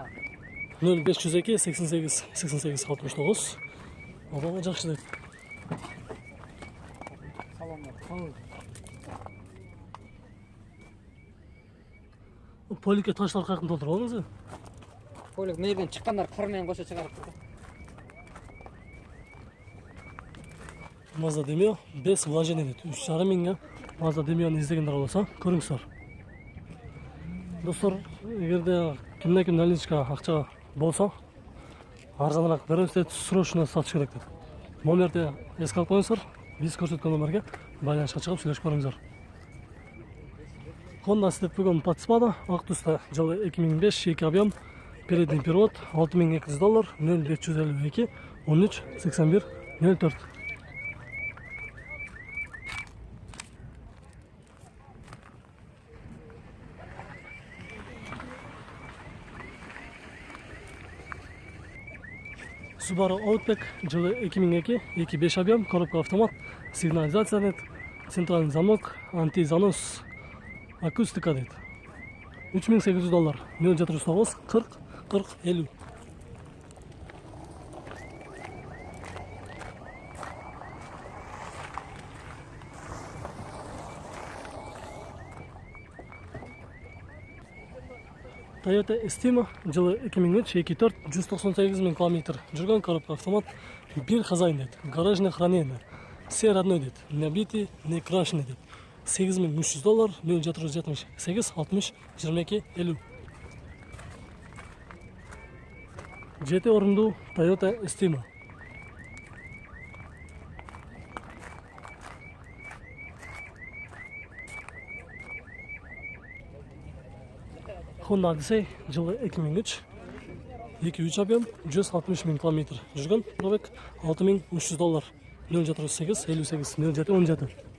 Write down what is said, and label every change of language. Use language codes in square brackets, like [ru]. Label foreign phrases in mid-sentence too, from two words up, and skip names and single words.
[ky] 0502 88 88 69. Обалы жакшы дейт. Салондор. Поликке таштар кайкын толтуруп алыңыз. Полик мээрден чыккандар кыр менен кошо чыгарып турду. Mazda Demio [ru] без вложения [ky] дейт. 3,5 миңге Mazda Demio'nu издегендер болсо көрүңүздөр. Достор, эгерде кимде наличка акча болсо, арзаныраак беребиз дейт, срочно сатыш керек дейт. Номерди эске алып коюңуздар. Биз көрсөткөн номерге байланышка чыгып сүйлөшүп көрүңүздөр. Honda Stepwagon Spada ак түстө жылы 2005, 2 объем, [ru] передний привод, [ky] $6200 0552 13 81 04. Subaru Outback жылы 2002, 2.5 объем, [ru] коробка автомат, [ky] сигнализация дейт, [ru] центральный замок, [ky] антизанос, акустика дейт. $3800 0409 40 40 50. Toyota Estima жылы 2003, 2.4, 198 000 километр жүргөн, [ru] коробка автомат, [ky] бир хозяин дейт. [ru] Гаражное хранение. Все родной дейт. Не битый, не крашеный дейт. [ky] $8300 0478 60 22 50. GT орунду Toyota Estima. Honda Odyssey жылы 2003, 2.3 объем, 160 000 километр жүргөн, пробег $6300 048 58 07 17.